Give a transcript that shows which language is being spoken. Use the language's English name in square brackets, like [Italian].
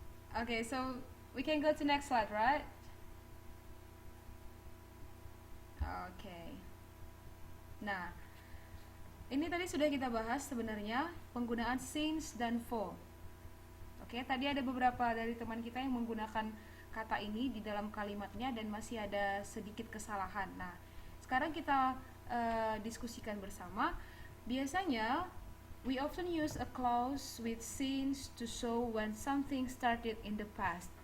[English] Oke, so we can go to next slide, right? Oke. [Indonesian] Nah, ini tadi sudah kita bahas sebenarnya penggunaan since dan for. Oke, tadi ada beberapa dari teman kita yang menggunakan kata ini di dalam kalimatnya dan masih ada sedikit kesalahan. Nah, sekarang kita diskusikan bersama. [English] Biasanya we often use a clause with since to show when something started in the past.